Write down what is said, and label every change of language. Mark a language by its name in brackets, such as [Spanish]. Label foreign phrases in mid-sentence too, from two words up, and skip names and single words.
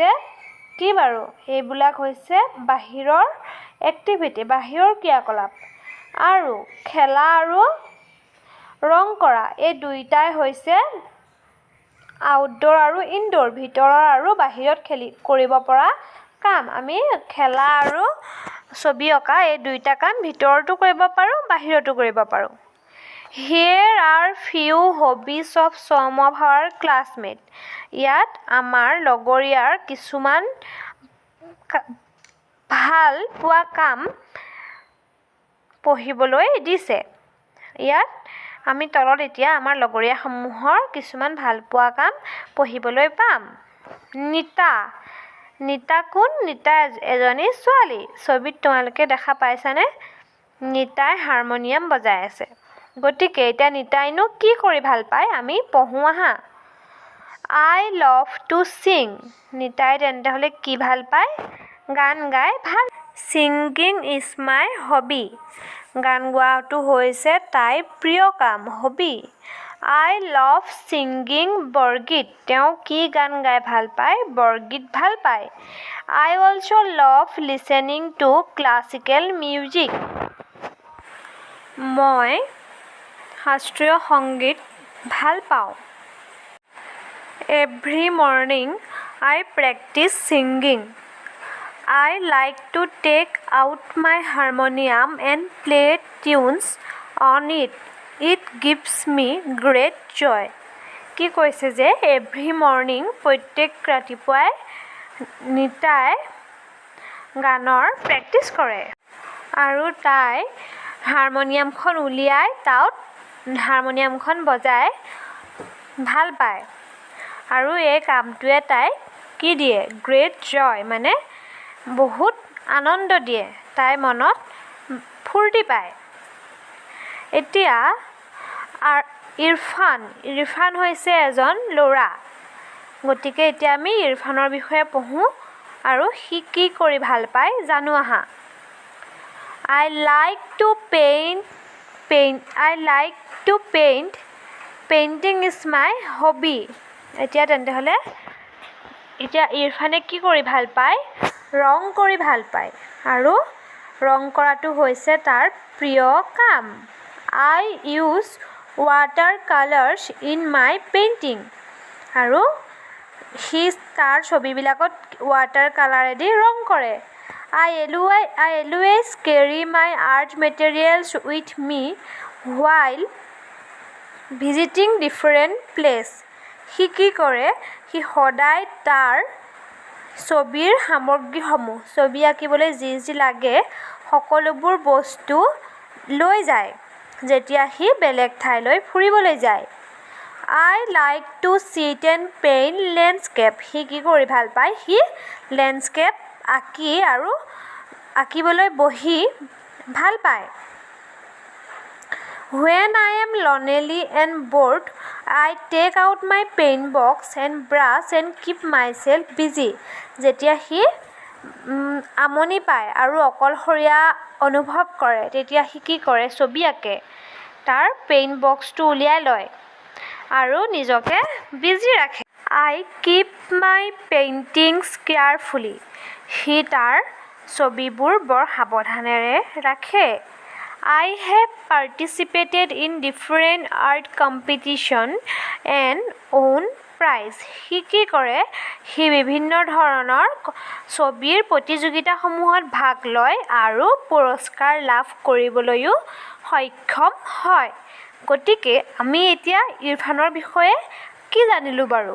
[Assamese] কি বাৰু এইবিলাক হৈছে বাহিৰৰ এক্টিভিটি বাহিৰৰ ক্ৰিয়াকলাপ আৰু খেলা আৰু ৰং কৰা এই দুইটাই হৈছে আউটডোৰ আৰু ইনডোৰ ভিতৰৰ আৰু বাহিৰত কৰিব পৰা কাম আমি খেলা আৰু ছবি অঁকা এই দুইটা কাম ভিতৰতো কৰিব পাৰোঁ বাহিৰতো কৰিব পাৰোঁ [English] Here are few hobbies of some of our classmates. [Assamese] ইয়াত আমাৰ লগৰীয়াৰ কিছুমান ভাল পোৱা কাম পঢ়িবলৈ দিছে ইয়াত আমি তলত এতিয়া আমাৰ লগৰীয়াসমূহৰ কিছুমান ভাল পোৱা কাম পঢ়িবলৈ পাম নিতা কোন নিতা এজনী ছোৱালী ছবিত তোমালোকে দেখা পাইছানে নিতাই হাৰমনিয়াম বজাই আছে গতিকে এতিয়া নিতাইনো কি কৰি ভাল পায় আমি পঢ়ো আহা [English] I love to sing [Assamese] নিতাই তেন্তে হলে কি ভাল পায় গান গাই ভাল [English] Singing is my hobby [Assamese] গান গোৱাটো হৈছে তাইৰ প্ৰিয় কাম হবি [English] I love singing [Assamese] বৰগীত তেওঁ কি গান গাই ভাল পায় বৰগীত ভাল পায় [English] I also love listening to classical music [Assamese] মই শাস্ত্ৰীয় সংগীত ভাল পাওঁ [English] Every morning I practice singing I like to take out my harmonium and play tunes on it It gives me great joy কি [Assamese] কৈছে যে [English] every morning [Assamese] প্ৰত্যেক ৰাতিপুৱাই নিতাই গানৰ প্ৰেক্টিছ কৰে আৰু তাই হাৰমনিয়ামখন উলিয়াই তাত হাৰমনিয়ামখন বজাই ভাল পায় আৰু এই কামটোৱে তাই কি দিয়ে [English] great joy [Assamese] মানে বহুত আনন্দ দিয়ে তাই মনত ফূৰ্তি পায় এতিয়া ইৰফান হৈছে এজন ল'ৰা গতিকে এতিয়া আমি ইৰফানৰ বিষয়ে পঢ়ো আৰু সি কি কৰি ভাল পায় জানো আহা [English] I like to paint Painting is my hobby [Assamese] এতিয়া তেন্তে হলে এতিয়া ইৰফানে কি কৰি ভাল পায় ৰং কৰি ভাল পায় আৰু ৰং কৰাটো হৈছে তাৰ প্ৰিয় কাম [English] I use watercolors in my painting [Assamese] আৰু সি তাৰ ছবিবিলাকত ৱাটাৰ কালাৰেদি ৰং কৰে [English] I always carry my art materials with me while visiting different places [Assamese] সি কি কৰে সি সদায় তাৰ ছবিৰ সামগ্ৰীসমূহ ছবি আঁকিবলৈ যি লাগে সকলোবোৰ বস্তু লৈ যায় যেতিয়া সি বেলেগ ঠাইলৈ ফুৰিবলৈ যায় [English] I like to sit and paint landscape [Assamese] সি কি কৰি ভাল পায় সি লেণ্ডস্কেপ আঁকি আৰু আঁকিবলৈ বহি ভাল পায় [English] When I am lonely and bored I take out my paint box and brush and keep myself busy [Assamese] যেতিয়া সি আমনি পায় আৰু অকলশৰীয়া অনুভৱ কৰে তেতিয়া সি কি কৰে ছবি আঁকে তাৰ পেইণ্ট বক্সটো উলিয়াই লয় আৰু নিজকে বিজি ৰাখে [English] I keep my paintings carefully [Assamese] সি তাৰ ছবিবোৰ বৰ সাৱধানেৰে ৰাখে [English] I have participated in different art competition and won prize. [Assamese] সি কি কৰে, সি বিভিন্ন ধৰণৰ ছবিৰ প্ৰতিযোগিতাসমূহত ভাগ লয় আৰু পুৰস্কাৰ লাভ কৰিবলৈও সক্ষম হয়। গতিকে আমি এতিয়া ইৰফানৰ বিষয়ে কি জানিলোঁ বাৰু?